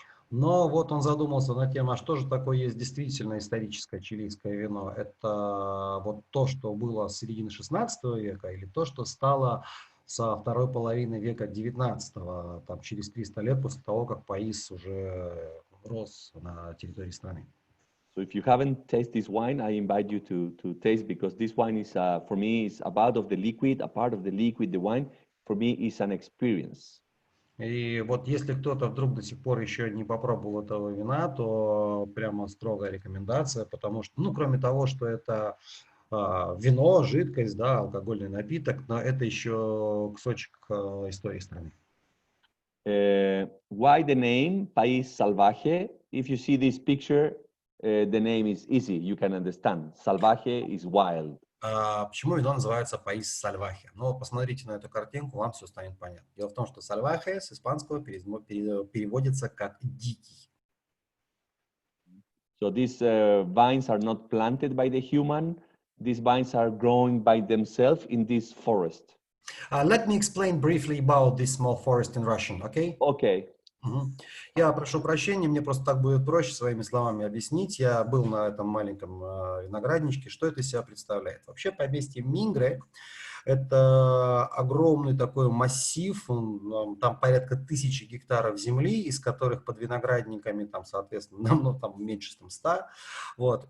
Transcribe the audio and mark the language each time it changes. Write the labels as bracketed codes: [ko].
[ru] Но вот он задумался над тем, а что же такое есть действительно историческое чилийское вино? Это вот то, что было с середины 16 века, или то, что стало со второй половины века 19-го, там, через 300 лет после того, как паис уже рос на территории страны. [en] So if you haven't tasted this wine, I invite you to taste, because this wine is, for me, is a part of the liquid, the wine, for me, is an experience. [ru] И вот если кто-то вдруг до сих пор еще не попробовал этого вина, то прямо строгая рекомендация, потому что, ну, кроме того, что это вино, жидкость, да, алкогольный напиток, но это еще кусочек истории страны. [en] Why the name País Salvaje? If you see this picture, the name is easy, you can understand. Salvaje is wild. [ru] Почему вино называется паис сальвахе? Ну, посмотрите на эту картинку, вам все станет понятно. Дело в том, что сальвахе с испанского переводится как «дикий». [en] So these vines are not planted by the human. These vines are growing by themselves in this forest. Let me explain briefly about this small forest in Russian, okay? Okay. [ru] Я прошу прощения, мне просто так будет проще своими словами объяснить. Я был на этом маленьком виноградничке. Что это из себя представляет? Вообще, поместье Мингре – это огромный такой массив, там порядка 1000 гектаров земли, из которых под виноградниками, там, соответственно, ну, там меньше 100. Вот.